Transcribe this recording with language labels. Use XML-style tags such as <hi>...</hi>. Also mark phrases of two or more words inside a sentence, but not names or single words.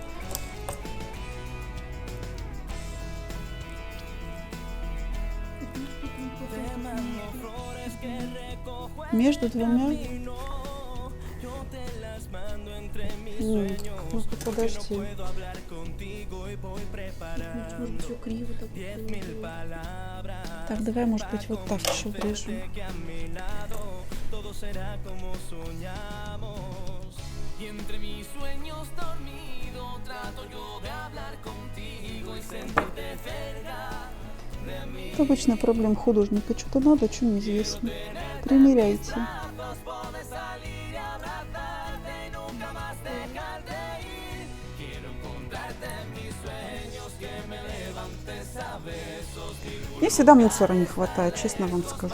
<ru>Между двумя. Ну-ка, подожди. Может быть, все криво так. Так, давай, может быть, вот так еще врежем.</ru> <es>Y entre mis sueños dormido trato yo de hablar contigo y sentirte cerca de mí.</es> <ru>Это обычная проблема художника. Что-то надо, что неизвестно. Примеряйте. Мне всегда мусора не хватает, честно вам скажу.</ru>